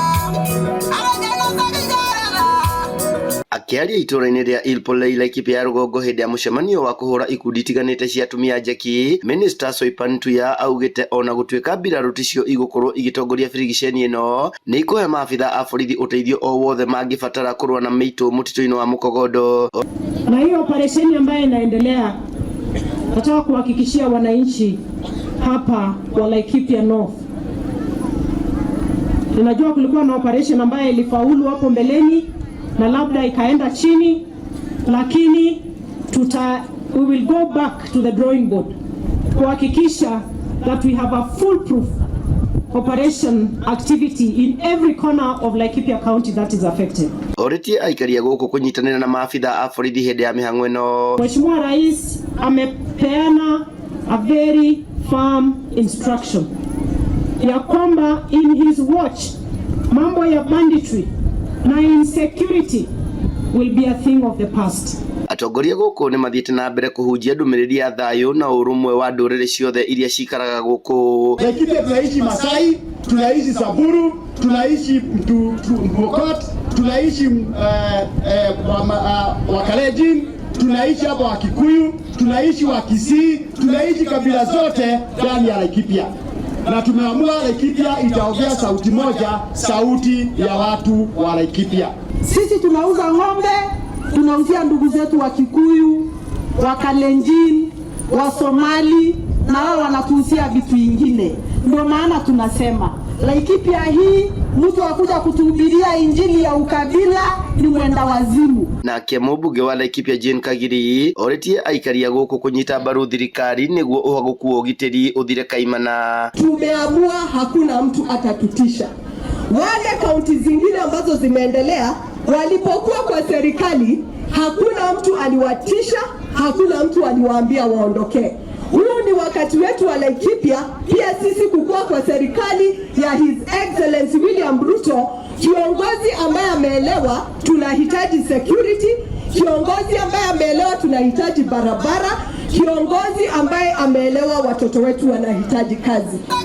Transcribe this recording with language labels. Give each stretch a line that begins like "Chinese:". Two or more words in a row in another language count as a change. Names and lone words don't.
Kikuyu: Akiaria itura-inĩ rĩa Ilpolei Laikipia ya rũgongo hĩndĩ ya mũcemanio wa kũhũra ikundi itiganĩte cia atumia njeki, Minister Soipan Tuya augĩte ona gũtuĩka mbirarũ ticio igũkorwo igĩtongoria birigiceni ĩno nĩ ikũhe maabitha a borithi ũteithio o wothe mangĩbatara kũrũa na mĩitũ mũtitũ-inĩ wa Mukogodo.
Swahili: Na hiyo operesheni ambayo inaendelea, nataka kuhakikishia wananchi hapa wa Laikipia North. Tunajua kulikuwa na operation ambayo ilifaulu hapo mbeleni na labda ikaenda chini, lakini
English: we will go back to the drawing board
Swahili: kuhakikisha
English: that we have a foolproof operation activity in every corner of Laikipia County that is affected.
Kikuyu: Orĩtie aikaria gũkũ kũnyitanĩra na maabitha a borithi hĩndĩ ya mĩhang'o ĩno.
Swahili: Mheshimiwa Rais amepeana
English: a very firm instruction
Swahili: ya kwamba
English: in his watch
Swahili: mambo ya banditry na insecurity
English: will be a thing of the past.
Kikuyu: Atongoria gũkũ nĩ mathiĩte na mbere kũhunjia ndũmĩrĩri ya thayũ na ũrũmwe wa ndũrĩrĩ ciothe iria cikaraga gũkũ.
Swahili: Laikipia tunaishi Masai, tunaishi Samburu, tunaishi Pokot, tunaishi Wakalenjin, tunaishi hapa Wakikuyu, tunaishi Wakisii, tunaishi kabila zote ndani ya Laikipia. Na tumeamua Laikipia itaongea sauti moja, sauti ya watu wa Laikipia. Sisi tunauza ng'ombe, tunauzia ndugu zetu wa Kikuyu, wa Kalenjin, wa Somali, na wao wanatuuzia vitu vingine. Ndio maana tunasema Laikipia hii mtu akuja kutuhubiria injili ya ukabila ni mwenda wazimu.
Kikuyu: Nake mũmbunge wa Laikipia Jane Kagiri orĩtie aikaria gũkũ kũnyita mbaru thirikari nĩguo ũhagũku wa ũgitĩri ũthire kaimana.
Swahili: Tumeamua hakuna mtu atatutisha. Wale kaunti zingine ambazo zimeendelea walipokuwa kwa serikali hakuna mtu aliwatisha, hakuna mtu aliwaambia waondoke. Huu ni wakati wetu wa Laikipia pia sisi kukua kwa serikali ya His Excellency William Ruto, kiongozi ambaye ameelewa tunahitaji security, kiongozi ambaye ameelewa tunahitaji barabara, kiongozi ambaye ameelewa watoto wetu wanahitaji kazi.